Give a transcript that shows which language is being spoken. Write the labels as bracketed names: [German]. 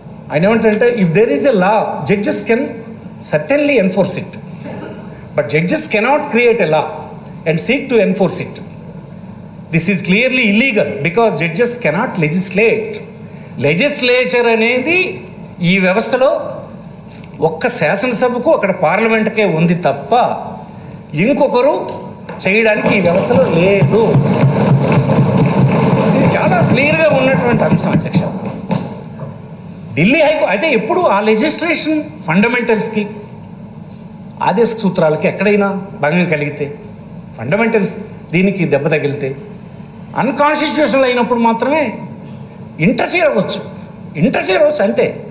[Telugu] ఆయన ఏమంటారంటే, [English] If there is a law, judges can certainly enforce it. But judges cannot create a law and seek to enforce it. This is clearly illegal because judges cannot legislate. [Telugu] Legislature అనేది ఈ వ్యవస్థలో ఒక్క శాసనసభకు అక్కడ పార్లమెంట్కే ఉంది తప్ప ఇంకొకరు చేయడానికి ఈ వ్యవస్థలో లేదు. ఇది చాలా క్లియర్గా ఉన్నటువంటి అంశం అధ్యక్ష. ఢిల్లీ హైకోర్టు అయితే ఎప్పుడు ఆ లెజిస్లేషన్ ఫండమెంటల్స్కి ఆదేశ సూత్రాలకి ఎక్కడైనా భంగం కలిగితే, ఫండమెంటల్స్ దీనికి దెబ్బ తగిలితే, అన్కాన్స్టిట్యూషనల్ అయినప్పుడు మాత్రమే ఇంటర్ఫియర్ అవ్వచ్చు అంతే.